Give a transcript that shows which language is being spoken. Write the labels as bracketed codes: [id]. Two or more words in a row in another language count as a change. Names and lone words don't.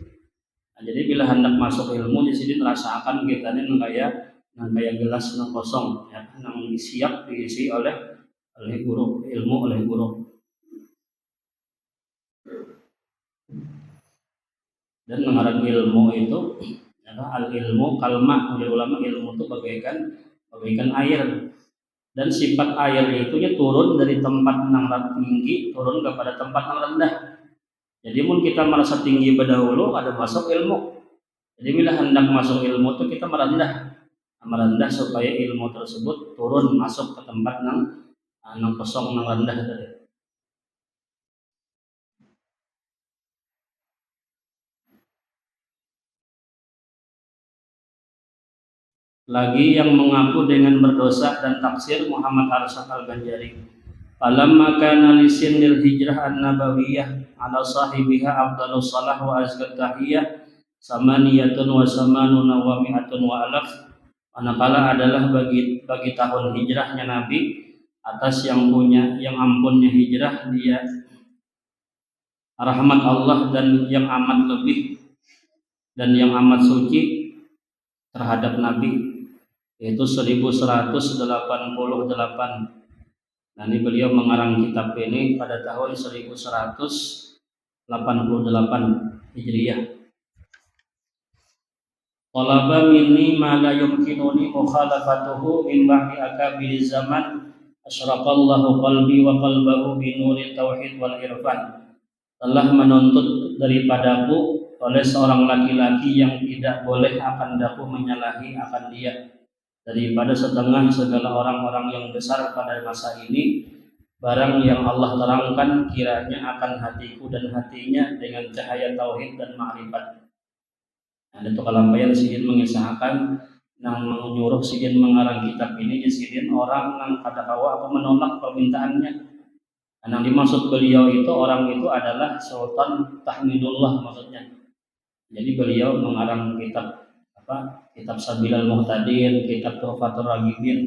[bjn] Nah, jadi bila hendak masuk ilmu di sini merasakan kita ini nang kaya gelas nang kosong, ya, nang siap diisi oleh guru, ilmu oleh guru. [id] Dan mengarang ilmu itu adalah [ar] العلم كالماء, [id] oleh ulama ilmu itu bagaikan air. Dan sifat air itu turun dari tempat yang tinggi turun kepada tempat yang rendah. [bjn] Jadi mun kita merasa tinggi berdahulu ada masuk ilmu. [id] Jadi bila hendak masuk ilmu itu kita merendah supaya ilmu tersebut turun masuk ke tempat yang kosong yang rendah tadi. Lagi yang mengaku dengan berdosa dan taksir Muhammad Arsyad Al-Banjari. [ar] فلما كان لسنة الهجرة النبوية على صاحبها أفضل الصلاة وأزكى التحية ثمانية وثمانون ومائة وألف. [id] Manakala adalah bagi tahun hijrahnya Nabi atas yang ampunnya hijrah dia rahmat Allah dan yang amat lebih dan yang amat suci terhadap Nabi yaitu 1188. Nah, ini beliau mengarang kitab ini pada tahun 1188 Hijriah. [ar] طلب مني ما لا يمكنني مخالفته من بعض أكابر الزمان أشرق الله قلبي وقلبه بنور التوحيد والعرفان. [id] Telah menuntut daripadaku oleh seorang laki-laki yang tidak boleh akan daku menyalahi akan dia daripada segala orang-orang yang besar pada masa ini, barang yang Allah terangkan kiranya akan hatiku dan hatinya dengan cahaya tauhid dan ma'rifat. [bjn] Nah, itu kalampayan sidin mengisahkan yang menyuruh sidin mengarang kitab ini di sidin orang yang kada kawa apa menolak permintaannya. [id] Nah, yang dimaksud beliau itu orang itu adalah Sultan Tahmidullah maksudnya. Jadi beliau mengarang kitab Sabilal Muhtadin, kitab Tuhfatur Raghibin.